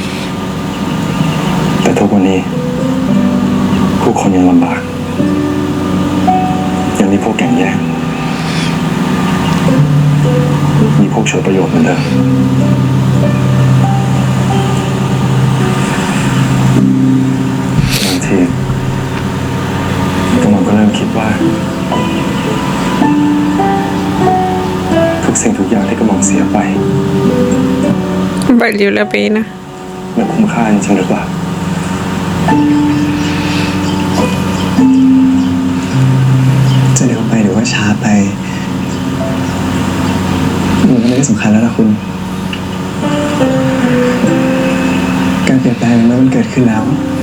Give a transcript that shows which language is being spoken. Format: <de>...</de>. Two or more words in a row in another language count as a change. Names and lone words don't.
<th>แต่ทุกวันนี้ผู้คนยังลำบากยังมีพวกแข่งแย่งมีพวกฉวยประโยชน์เหมือนเดิมบางทีกำลังก็เริ่มคิดว่าทุกสิ่งทุกอย่างที่กำลังเสียไป</th> <es>Valió la pena.</es> <th>มันคุ้มค่าจริงหรือเปล่าจะเร็วไปหรือว่าช้าไปมันก็ไม่ได้สำคัญแล้วนะคุณการเปลี่ยนแปลงเมื่อมันเกิดขึ้นแล้ว</th>